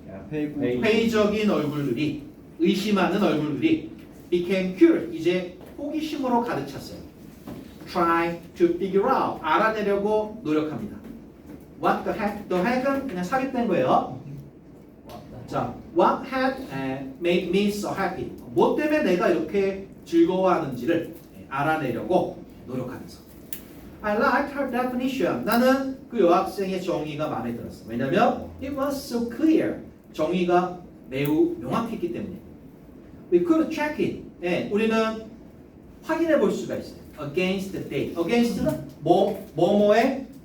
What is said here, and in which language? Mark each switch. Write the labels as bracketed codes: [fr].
[ko] 회의적인 얼굴들이, 의심하는 얼굴들이 [en] became curious. [ko] 이제 호기심으로 가득 찼어요. [en] Trying to figure out. [ko] 알아내려고 노력합니다. [en] What the heck? [ko] The heck은 그냥 삽입된 거예요. [en] 자, what had made me so happy? [ko] 뭐 때문에 내가 이렇게 즐거워하는지를 알아내려고 노력하면서. [en] I liked her definition. [ko] 나는 그 여학생의 정의가 마음에 들었어. [en] 왜냐면 it was so clear. [ko] 정의가 매우 명확했기 때문에. [en] We could check it. [ko] 예, 우리는 확인해 볼 수가 있어요. [en] Against the date. [ko] Against는 뭐뭐에